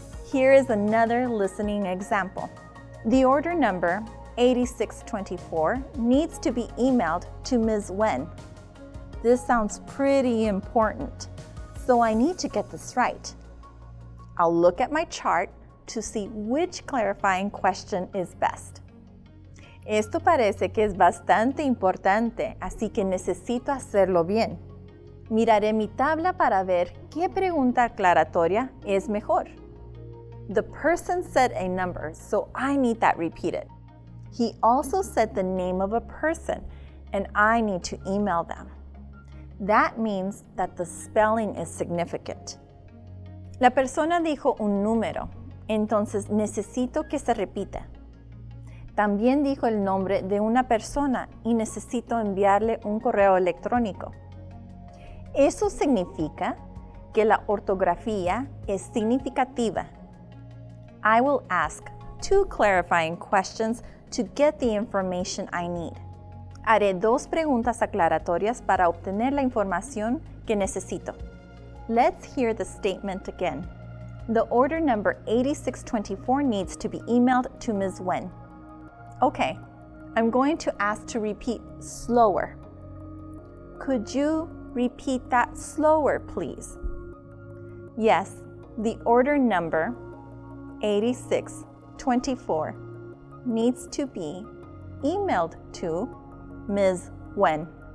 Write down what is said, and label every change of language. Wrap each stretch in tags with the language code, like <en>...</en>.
<en>Here is another listening example. The order number 8624 needs to be emailed to Ms. Wen. This sounds pretty important, so I need to get this right. I'll look at my chart to see which clarifying question is best.</en> <es>Esto parece que es bastante importante, así que necesito hacerlo bien. Miraré mi tabla para ver qué pregunta aclaratoria es mejor.</es> <en>The person said a number, so I need that repeated. He also said the name of a person, and I need to email them. That means that the spelling is significant.</en> <es>La persona dijo un número, entonces necesito que se repita. También dijo el nombre de una persona y necesito enviarle un correo electrónico. Eso significa que la ortografía es significativa.</es> <en>I will ask 2 clarifying questions to get the information I need.</en> <es>Haré 2 preguntas aclaratorias para obtener la información que necesito.</es> <en>Let's hear the statement again. The order number 8624 needs to be emailed to Ms. Wen. Okay, I'm going to ask to repeat slower. Could you repeat that slower, please? Yes, the order number 8624 needs to be emailed to Ms. Wen.</en>